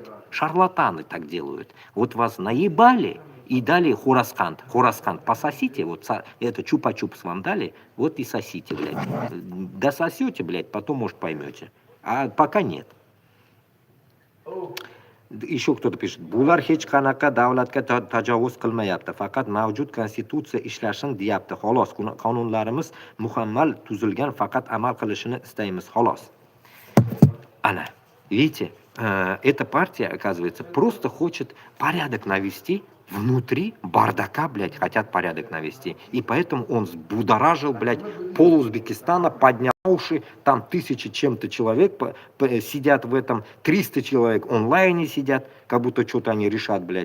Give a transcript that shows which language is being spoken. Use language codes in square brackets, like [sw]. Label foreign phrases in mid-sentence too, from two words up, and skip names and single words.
[ru] Шарлатаны так делают. Вот вас наебали и дали хурасхант. Хурасхант пососите, вот это чупа-чупс вам дали, вот и сосите, блядь. Дососете, блядь, потом, может, поймете. А пока нет. Еще кто-то пишет, [uz] bular hech qanaqa davlatga tajovuz qilmayapti, faqat mavjud konstitutsiya ishlashini deyapti, xolos. Qonunlarimiz mukammal tuzilgan, faqat amal qilishini istaymiz, xolos. Ana, [ru] видите, эта партия, оказывается, просто хочет порядок навести, внутри бардака, блядь, хотят порядок навести. И поэтому он взбудоражил, блядь, пол Узбекистана, поднял уши, там 1000 чем-то человек сидят в этом, 300 человек онлайне сидят, как будто что-то они решат, блядь.